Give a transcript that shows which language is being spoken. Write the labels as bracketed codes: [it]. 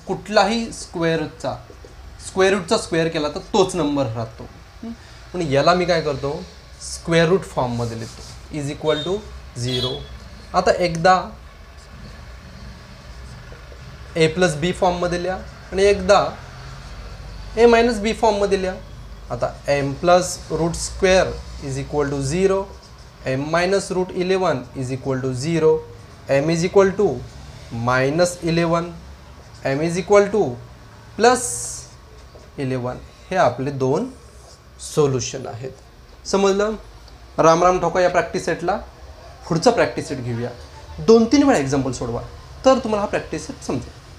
[mr] कुठलाही square रूटचा square केला तर तोच नंबर राहतो. पण याला मी काय करतो, स्क्वेअर रूट फॉर्ममध्ये लिहितो [en] Is equal to 0. [mr] आता एकदा a प्लस बी फॉर्ममध्ये लिहा आणि एकदा a मायनस बी फॉर्ममध्ये लिहा. [en] आता m plus root square is equal to 0, m minus root 11 is equal to 0, m is equal to minus 11, m is equal to plus 11. [mr] हे आपले 2 सोल्युशन आहेत. समजलं. राम राम ठोका या प्रॅक्टिस सेटला. पुढचा प्रॅक्टिस सेट घेऊया. 2-3 वेळा एक्झाम्पल सोडवा तर तुम्हाला हा प्रॅक्टिस सेट समजेल.